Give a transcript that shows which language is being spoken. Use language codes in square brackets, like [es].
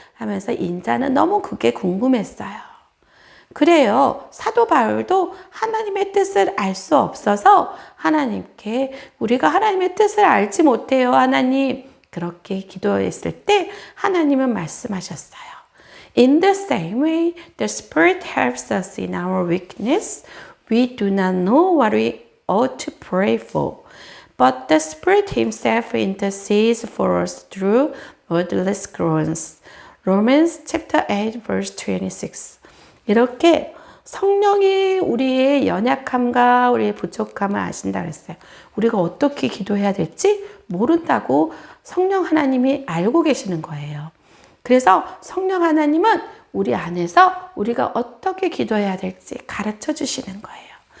[ko] 하면서 인자는 너무 그게 궁금했어요. 그래요. 사도 바울도 하나님의 뜻을 알 수 없어서 하나님께 우리가 하나님의 뜻을 알지 못해요, 하나님. 그렇게 기도했을 때 하나님은 말씀하셨어요. [en] In the same way, the Spirit helps us in our weakness. We do not know what we ought to pray for. But the Spirit Himself intercedes for us through wordless groans. Romans chapter 8 verse 26. [ko] 이렇게 성령이 우리의 연약함과 우리의 부족함을 아신다 그랬어요. 우리가 어떻게 기도해야 될지 모른다고 성령 하나님이 알고 계시는 거예요. 그래서 성령 하나님은 우리 안에서 우리가 어떻게 기도해야 될지 가르쳐 주시는 거예요.